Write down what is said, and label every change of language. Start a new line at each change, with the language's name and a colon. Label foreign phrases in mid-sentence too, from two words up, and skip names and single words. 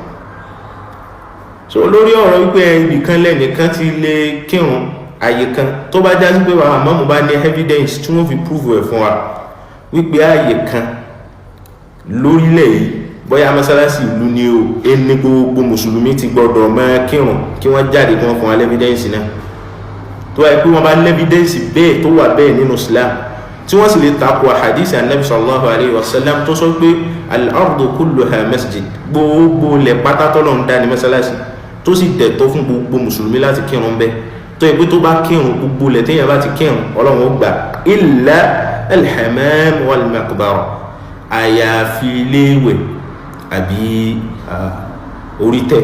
Yoruba: so lórí ọ̀rọ̀ wípé ibìkan lẹ́nìkan ti lè kírun àyè kan tó bá já sí pé wàá mọ́mú bá ní evidence tí wọ́n fi prove ẹ̀ fún wa wípé àyè kan lórílẹ̀ yìí bóyá mọ́sálásí ìlú ni o ẹni gbogbo mùsùlùmí ti gbọdọ̀ máa kírun kí wọ́n jáde kí wọ́n fún wa lẹ́fídẹ́ǹsì náà. tó wáyé pé wọ́n bá lẹ́fídẹ́ǹsì bẹ́ẹ̀ tó wà bẹ́ẹ̀ nínú Islam tí wọ́n sì lè takò hadisi Annabi
Arabic: صلى الله عليه وسلم
Yoruba: tó sọ pé
Arabic: الأرض كلها مسجد,
Yoruba: gbogbo lẹ̀ pátá tọ́lọ̀ ń dá ní mọ́sálásí tó sì dẹ̀tọ́ fún gbogbo mùsùlùmí láti kírun bẹ́ẹ̀ tó yẹ pé tó bá kírun gbogbo lẹ̀ téèyàn bá ti kírun Ọlọ́run ó gbà
Arabic: إلا الحمام والمقبرة
Yoruba: àyàfi iléèwẹ̀ àbí orí tẹ̀.